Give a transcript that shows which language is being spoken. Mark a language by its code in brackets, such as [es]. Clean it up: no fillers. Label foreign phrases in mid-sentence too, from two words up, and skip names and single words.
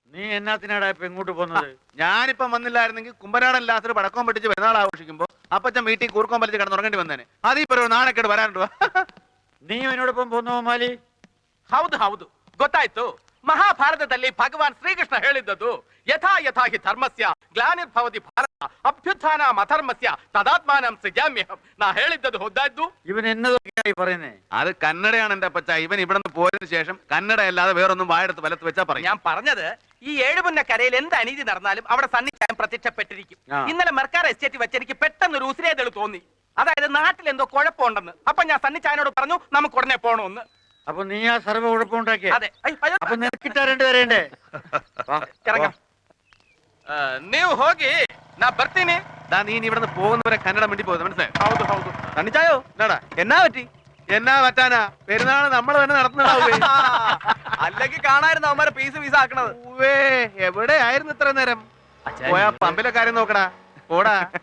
[ml] നീ എന്നാത്തിനാടാ ഇപ്പൊ ഇങ്ങോട്ട് പോകുന്നത്? ഞാനിപ്പം വന്നില്ലായിരുന്നെങ്കിൽ കുമ്പനാടൻ ലാസർ പടക്കം പൊട്ടിച്ച് പെരുന്നാൾ ആഘോഷിക്കുമ്പോ അപ്പച്ചൻ വീട്ടിൽ കൂർക്കം വലിച്ച് കിടന്നുറങ്ങേണ്ടി വന്നേനെ. അതീപ്പോ ഒരു നാണക്കേട് വരാനുണ്ടോ? നീ എന്നോടൊപ്പം പോന്നോ മാലി? [kn] ಹೌದು ಹೌದು ಗೊತ್ತಾಯ್ತು. ಮಹಾಭಾರತದಲ್ಲಿ ಭಗವಾನ್ ಶ್ರೀಕೃಷ್ಣ ಹೇಳಿದ್ದದು [sa] ಯಥಾ ಯಥಾ ಹಿ ಧರ್ಮಸ್ಯ ಗ್ಲಾನಿರ್ಭವತಿ ಭಾರತ ಅಭ್ಯುತ್ಥಾನ ಅಧರ್ಮಸ್ಯ ತದಾತ್ಮಾನಂ ಸೃಜಾಮ್ಯಹಂ. [kn] ನಾ ಹೇಳಿದ್ದದು ಹೊದ್ದಾಯ್ತು. [ml] ഇവൻ എന്നതൊക്കെയായി പറയുന്നേ? അത് കന്നഡയാണ് എന്റെ അപ്പച്ച. ഇവൻ ഇവിടെ നിന്ന് പോയതിനു ശേഷം കന്നഡ അല്ലാതെ വേറൊന്നും വായെടുത്ത് വലത്ത് വെച്ചാ പറയും. ഞാൻ പറഞ്ഞത് ഈ ഏഴുപുന്നക്കരയിൽ എന്ത് അനീതി നടന്നാലും അവിടെ സന്നിധാനം പ്രത്യക്ഷപ്പെട്ടിരിക്കും. ഇന്നലെ മെർക്കാർ എസ്റ്റേറ്റ് വെച്ച് എനിക്ക് പെട്ടെന്ന് ഒരു ഉസിരേതൾ തോന്നി. അതായത് നാട്ടിൽ എന്തോ കുഴപ്പമുണ്ടെന്ന്. അപ്പൊ ഞാൻ സന്നിച്ചായനോട് പറഞ്ഞു നമുക്ക് ഉടനെ പോണോന്ന്. അപ്പൊ നീ ആ സർവ്വ കുഴപ്പമുണ്ടാക്കിയ? അതെ. അപ്പൊ നിനക്കിട്ടാ രണ്ടുപേരേണ്ടേ? ഇറങ്ങാം. [kn] ನೀವು ಹೋಗಿ ನಾ ಬರ್ತೀನಿ. [ml] നീ ഇനി ഇവിടെ നിന്ന് പോകുന്നവരെ കന്നഡ മിണ്ടി പോകുന്നത് മനസ്സിലായോ? [kn] ಹೌದು ಹೌದು. [ml] സണ്ണിച്ചായോ എന്നാടാ? എന്നാ പറ്റി? എന്നാ പറ്റാനാ? പെരുന്നാള് നമ്മൾ തന്നെ നടത്തുന്നതാവേ. അല്ലെങ്കിൽ കാണായിരുന്നു അവന്മാരെ [en] piece piece [ml] ആക്കണത്. എവിടെ ആയിരുന്നു ഇത്ര നേരം? പോയാ പമ്പിലെ കാര്യം നോക്കടാ. പോടാ.